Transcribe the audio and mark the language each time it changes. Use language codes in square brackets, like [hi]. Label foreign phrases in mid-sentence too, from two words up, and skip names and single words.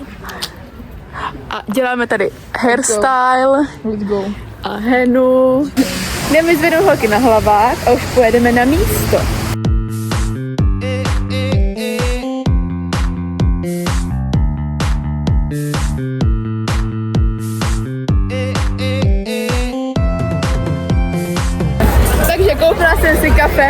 [cs] A děláme tady hairstyle. [en] Let's go. [cs] A henu. Jdeme zvednout holky na hlavách a už pojedeme na místo. Takže koupila jsem si kafe.